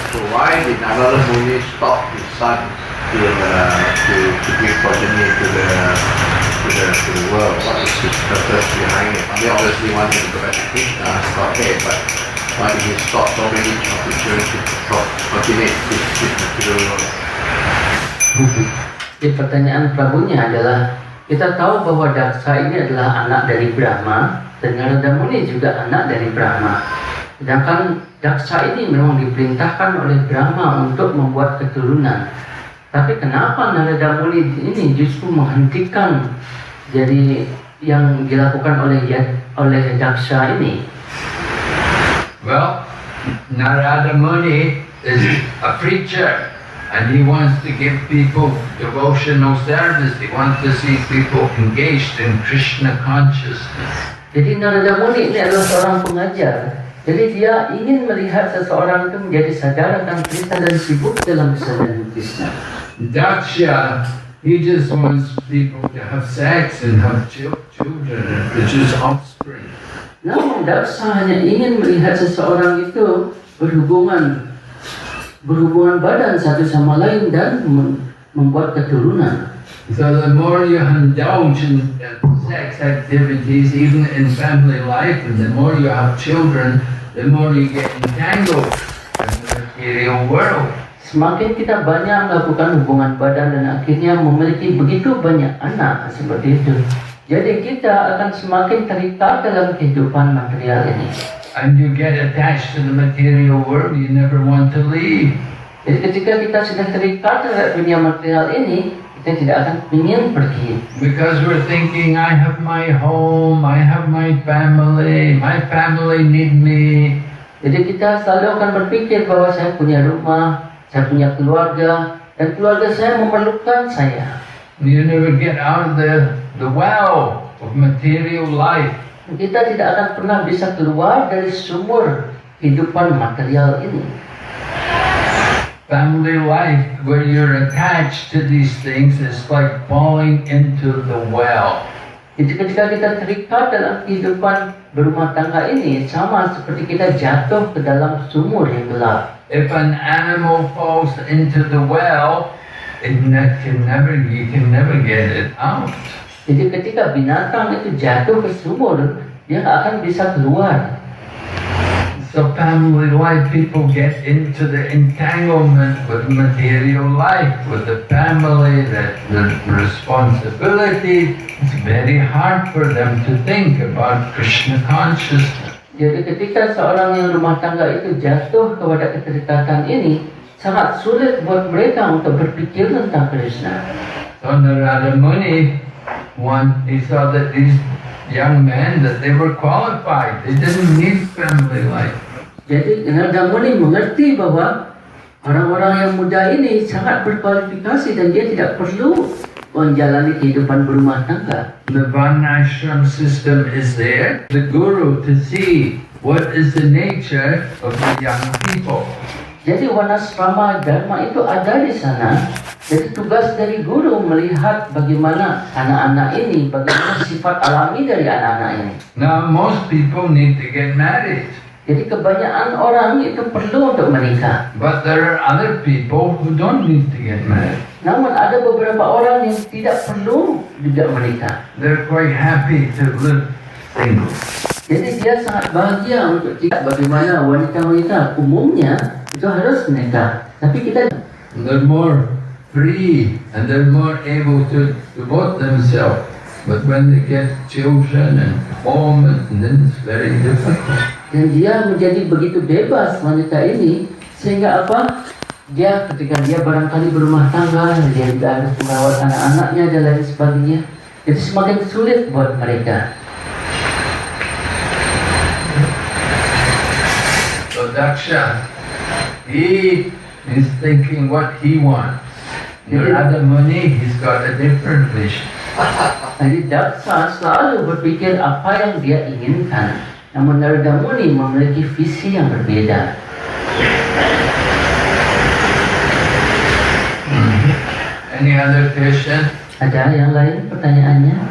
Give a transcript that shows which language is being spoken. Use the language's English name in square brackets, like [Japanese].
[English] So why did Narada Muni stop his son to bring progeny to the world? What is his purpose behind it? I mean, obviously wanting to go back to Krishna, okay, but why did he stop so many opportunities to populate this material world? [Indonesian] Jadi pertanyaan Prabunya adalah, kita tahu bahwa Daksha ini adalah anak dari Brahma dan Narada Muni juga anak dari Brahma. Sedangkan Daksha ini memang diperintahkan oleh Brahma untuk membuat keturunan. Tapi kenapa Narada Muni ini justru menghentikan jadi yang dilakukan oleh Daksha ini? [English] Well, Narada Muni is a preacher and he wants to give people devotional service. He wants to see people engaged in Krishna consciousness. [Indonesian] Jadi Narada Muni ini adalah seorang pengajar. Jadi dia ingin melihat seseorang itu menjadi sadar akan Krishna dan sibuk dalam kesadaran Krishna. [English] Daksha, he just wants people to have sex and have children and produce offspring. [Indonesian] Namun Daksha hanya ingin melihat seseorang itu berhubungan badan satu sama lain dan membuat keturunan. [English] So the more you indulge in sex activities, even in family life, and the more you have children, the more you get entangled in the material world. [Indonesian] Semakin kita banyak melakukan hubungan badan dan akhirnya memiliki begitu banyak anak seperti itu, jadi kita akan semakin terikat dalam kehidupan material ini. [English] And you get attached to the material world, you never want to leave. [Indonesian] Jadi ketika kita sudah terikat terhadap dunia material ini, kita tidak akan ingin pergi. [English] Because we're thinking, I have my home, I have my family need me. [Indonesian] Jadi kita selalu akan berpikir bahwa saya punya rumah, saya punya keluarga, dan keluarga saya memerlukan saya. [English] You never get out of the well of material life. [Indonesian] Kita tidak akan pernah bisa keluar dari sumur kehidupan material ini. [English] Family life, where you're attached to these things, is like falling into the well. [Indonesian] Jadi ketika kita terikat dalam kehidupan berumah tangga ini, sama seperti kita jatuh ke dalam sumur yang gelap. [English] If an animal falls into the well, you can never get it out. [Indonesian] Jadi ketika binatang itu jatuh ke sumur, dia nggak akan bisa keluar. [English] So family life, people get into the entanglement with material life, with the family, the responsibility. It's very hard for them to think about Krishna consciousness. [Indonesian] Jadi ketika seorang yang rumah tangga itu jatuh kepada keterikatan ini, sangat sulit buat mereka untuk berpikir tentang Krishna. [English] So Narada Muni, he saw that these young men, that they were qualified. They didn't need family life. [Indonesian] Jadi Narada Muni mengerti bahwa orang-orang yang muda ini sangat berkualifikasi dan dia tidak perlu menjalani kehidupan berumah tangga. [English] The Varnashram system is there. The guru to see what is the nature of the young people. [Indonesian] Jadi Varnasrama Dharma itu ada di sana. Jadi tugas dari guru melihat bagaimana anak-anak ini, bagaimana sifat alami dari anak-anak ini. [English] Now most people need to get married. [Indonesian] Jadi kebanyakan orang itu perlu untuk menikah. [English] But there are other people who don't need to get married. [Indonesian] Namun ada beberapa orang yang tidak perlu juga menikah. [English] They're quite happy to live single. [Indonesian] Jadi dia sangat bahagia untuk tidak bagaimana wanita-wanita umumnya itu harus menikah. Tapi kita [English] They're more free and they're more able to devote themselves. But when they get children and home, and then it's very difficult. [Indonesian] dan dia menjadi begitu bebas wanita ini sehingga apa? Dia ketika dia barangkali berumah tangga, dia juga harus merawat anak-anaknya dan lain sebagainya. Itu semakin sulit buat mereka. [English] So Daksha, he is thinking what he wants. Narada Muni, he's got a different vision. [Indonesian] Jadi Daksa selalu berpikir apa yang dia inginkan. Namun Narada Muni memiliki visi yang berbeda. [English] Any other question? [Indonesian] Ada yang lain pertanyaannya?